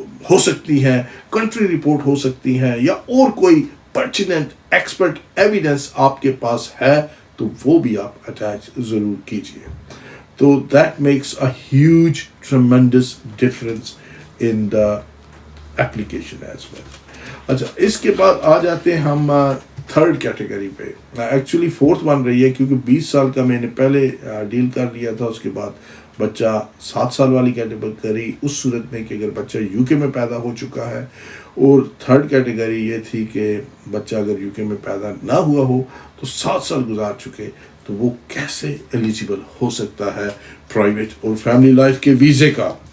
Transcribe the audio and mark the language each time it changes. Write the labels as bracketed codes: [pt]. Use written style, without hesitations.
[ur] ہو سکتی ہیں، country report ہو سکتی ہیں، یا اور کوئی پرٹیننٹ ایکسپرٹ ایویڈنس آپ کے پاس ہے تو وہ بھی آپ اٹیچ ضرور کیجئے. [en] تو that makes a huge tremendous difference in the application as well. [ur] اچھا، اس کے بعد آ جاتے ہیں ہم تھرڈ کیٹیگری پہ. ایکچولی فورتھ بن رہی ہے کیونکہ 20 سال کا میں نے پہلے ڈیل کر لیا تھا. اس کے بعد بچہ 7 سال والی کیٹیگری اس صورت میں کہ اگر بچہ UK میں پیدا ہو چکا ہے، اور تھرڈ کیٹیگری یہ تھی کہ بچہ اگر UK میں پیدا نہ ہوا ہو تو 7 سال گزار چکے، تو وہ کیسے ایلیجیبل ہو سکتا ہے پرائیویٹ اور فیملی لائف کے ویزے کا.